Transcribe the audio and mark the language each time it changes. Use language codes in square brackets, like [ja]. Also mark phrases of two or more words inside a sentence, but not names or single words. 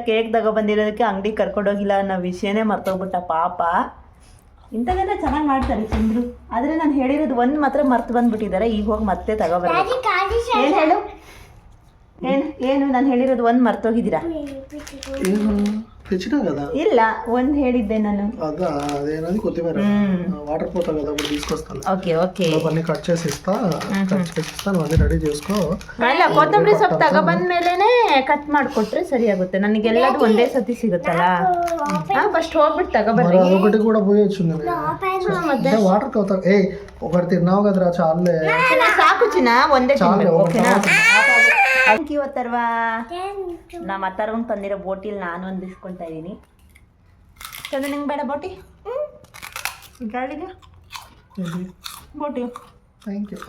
[kn] ಕೇಕ್ ತಗೊಬಂದಿರೋದಕ್ಕೆ ಅಂಗಡಿ ಕರ್ಕೊಂಡೋಗಿಲ್ಲ ಅನ್ನೋ ವಿಷಯನೇ ಮರ್ತೋಗ್ಬಿಟ್ಟ ಪಾಪ. ಇಂಥದ್ದೆಲ್ಲ ಚೆನ್ನಾಗಿ ಮಾಡ್ತಾರೆ ಚಂದ್ರು. ಆದರೆ ನಾನು ಹೇಳಿರೋದು ಒಂದು ಮಾತ್ರ ಮರ್ತು ಬಂದುಬಿಟ್ಟಿದ್ದಾರೆ. ಈಗ ಹೋಗಿ ಮತ್ತೆ ತಗೊಬರ್ತಾರೆ. ಏನು ಹೇಳು? ಏನು ನಾನು ಹೇಳಿರೋದು ಒಂದು ಮರ್ತೋಗಿದ್ದೀರಾ? [te] ಏನು తెచ్చినాగదా [kn] ಇಲ್ಲ ಒಂದು ಹೇಳಿದ್ದೆ ನಾನು. [te] అదేనది కొత్తిమీర వాటర్ పోతా కదా అప్పుడు తీసుకొస్తాను. [en] okay okay [te] అవన్నీ కట్ చేసి ఇస్తాను అన్నీ రెడీ చేసుకో. [kn] ಅಲ್ಲ ಕೊತ್ತಂಬರಿ ಸೊಪ್ಪು ತಗೊಬಂದ್ಮೇಲೆ ಕಟ್ ಮಾಡಿಕೊಟ್ರೆ ಸರಿಯಾಗುತ್ತೆ. ನನಗೆಲ್ಲದು ಒಂದೇ ಸತಿ ಸಿಗುತ್ತಲ್ಲ. ఫస్ట్ ಹೋಗ್ಬಿಟ್ಟು ತಗೊಬರ್ರಿ. [te] అదొకటి కూడా పోయొచ్చు ಮತ್ತೆ వాటర్ కవుతా. ఒకటి తిన్నావు కదరా చాలే. [kn] ಸಾಕು ಚಿನ್ನ, ಒಂದೇ ತಿನ್ಬೇಕು ಓಕೆನಾ? [en] thank you [kn] ಅಥರ್ವಾ. ನಮ್ಮ ಅಥರ್ವಂಗೆ ತಂದಿರೋ ಬೋಟಿಲ್ ನಾನು ಒಂದಿಸ್ಕೊಳ್ತಾ ಇದ್ದೀನಿ. ಚಂದ ನಿಂಗೆ ಬೇಡ ಬೋಟಿ? ಗಾಳಿಗೆ ಬೋಟಿ [en] thank you.